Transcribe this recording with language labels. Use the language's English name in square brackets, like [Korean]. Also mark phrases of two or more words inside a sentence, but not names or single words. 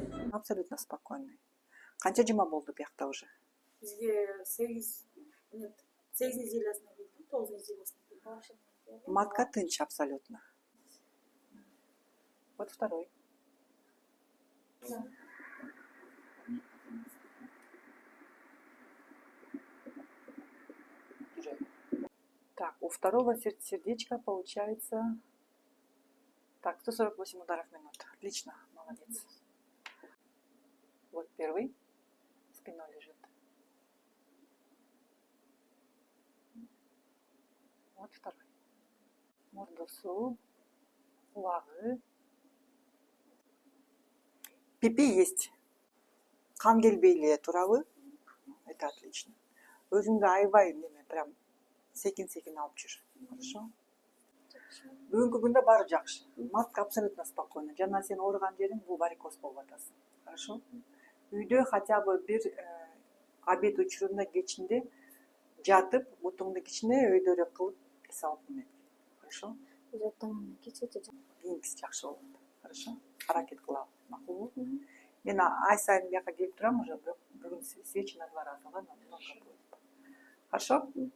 [Russian] Абсолютно спокойный. [Kyrgyz] Канча жума болду биякта уже? Бизге 8 неделясына келдим, 9 неделясына келдим. Матка тынч абсолютно. [Russian] Вот второй. Так, у второго сердечка получается... Так, 148 ударов в минуту. Отлично, молодец. Вот первый. Спиной лежит. Вот второй. [Kyrgyz] Мордосу. Лагы. [Russian] Пипи есть. [Kyrgyz] Кан келбей эле турабы? [Russian] Это отлично. [Kyrgyz] Өзүңдү аябай неме прям секин алып жүр. [Russian] Хорошо? [Kyrgyz] Бүгүнкү күндө баары жакшы. [Russian] Матка абсолютно спокойно. [Kyrgyz] Жана сен ооруган жериң бул варикоз болуп атасың. [Russian] Хорошо? [Kyrgyz] Үйдө [Russian] хотя бы [Kyrgyz] бир обед учурунда кечинде жатып, бутуңду кичине өйдөрө кылып эс алып эме. Хорошо? Кийинкиси жакшы болот. Хорошо? Аракет кылалы. Макулбу? Мен ай сайын бияка келип турам уже, бирок бүгүн [Russian] свечи на 2 раза. Ладно, много будет. Хорошо?